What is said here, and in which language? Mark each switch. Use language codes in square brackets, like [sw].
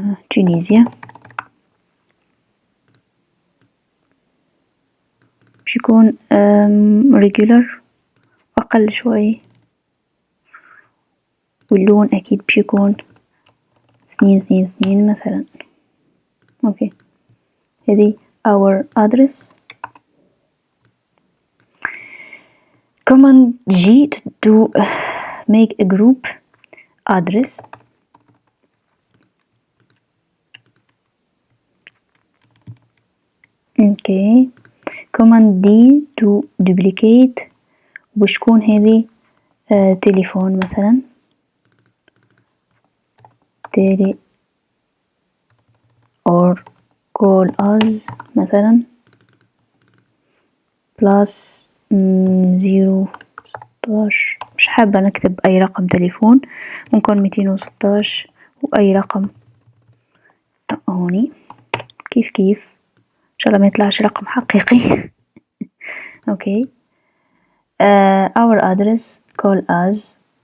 [ar] تونيزيا باش يكون regular أقل شوي، واللون أكيد باش يكون 222 مثلا. [en] Okay هذه our address. command G to make a group address. Okay command D to duplicate [ar] باش تكون هذه تليفون مثلا تيلي [en] or call us مثلا plus 016. [ar] مش حابة نكتب أي رقم تليفون، ممكن 216 وأي رقم هوني كيف إن شاء الله ما يطلعش رقم حقيقي. [en] Okay our address call us.